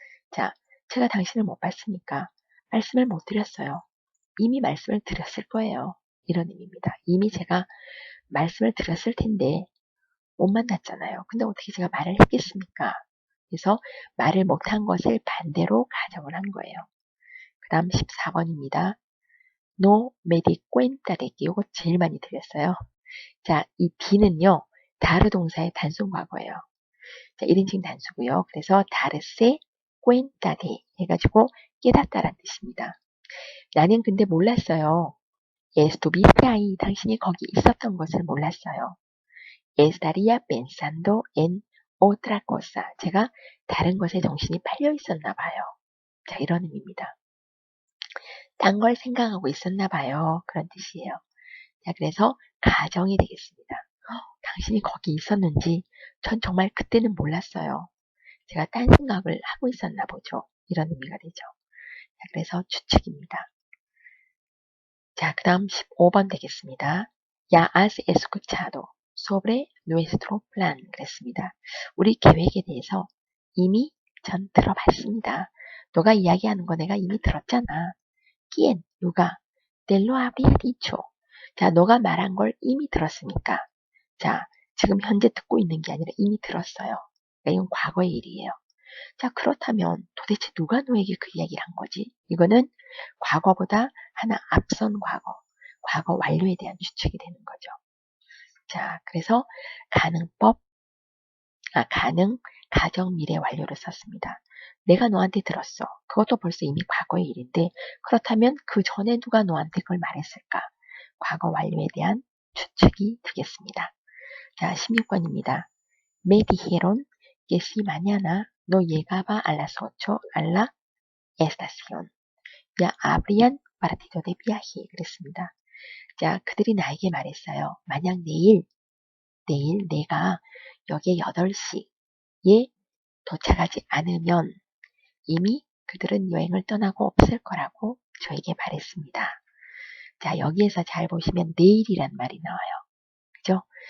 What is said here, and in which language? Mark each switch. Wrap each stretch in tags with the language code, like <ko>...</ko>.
<ko>자, 제가 당신을 못 봤으니까 말씀을 못 드렸어요. 이미 말씀을 드렸을 거예요. 이런 의미입니다. 이미 제가 말씀을 드렸을 텐데 못 만났잖아요. 근데 어떻게 제가 말을 했겠습니까? 그래서 말을 못한 것을 반대로 가정을 한 거예요. 그 다음 14번입니다.</ko> <es>No me di cuenta de que</es> <ko>이거 제일 많이 들렸어요. 자, 이 D는요. 다르 동사의 단순 과거예요. 자, 1인칭 단수고요. 그래서</ko> <es>darse cuenta de</es> <ko>해가지고 깨닫다란 뜻입니다. 나는 근데 몰랐어요.</ko> <es>Estuviste ahí.</es> <ko>당신이 거기 있었던 것을 몰랐어요.</ko> <es>Estaría pensando en otra cosa.</es> <ko>제가 다른 것에 정신이 팔려 있었나 봐요. 자, 이런 의미입니다. 딴 걸 생각하고 있었나 봐요. 그런 뜻이에요. 자, 그래서 가정이 되겠습니다. 당신이 거기 있었는지 전 정말 그때는 몰랐어요. 제가 딴 생각을 하고 있었나 보죠. 이런 의미가 되죠. 자, 그래서 추측입니다. 자, 그 다음 15번 되겠습니다.</ko> <es>Ya has escuchado sobre nuestro plan.</es> <ko>그랬습니다. 우리 계획에 대해서 이미 전 들어봤습니다. 너가 이야기하는 거 내가 이미 들었잖아.</ko> <es>¿Quién?</es> <ko>누가?</ko> <es>Te lo había dicho.</es> <ko>자, 너가 말한 걸 이미 들었으니까. 자, 지금 현재 듣고 있는 게 아니라 이미 들었어요. 그러니까 이건 과거의 일이에요. 자, 그렇다면 도대체 누가 너에게 그 이야기를 한 거지? 이거는 과거보다 하나 앞선 과거 완료에 대한 추측이 되는 거죠. 자, 그래서 가능, 가정, 미래 완료를 썼습니다. 내가 너한테 들었어. 그것도 벌써 이미 과거의 일인데 그렇다면 그 전에 누가 너한테 그걸 말했을까? 과거 완료에 대한 추측이 되겠습니다. 자, 16번입니다.</ko> <es>Me dijeron que si mañana no llegaba a las 8 a la estación, ya habrían partido de viaje.</es> <ko>그랬습니다. 자, 그들이 나에게 말했어요. 만약 내일 내가 여기에 8시에 도착하지 않으면 이미 그들은 여행을 떠나고 없을 거라고 저에게 말했습니다. 자, 여기에서 잘 보시면 내일이란 말이 나와요. 그죠?</ko>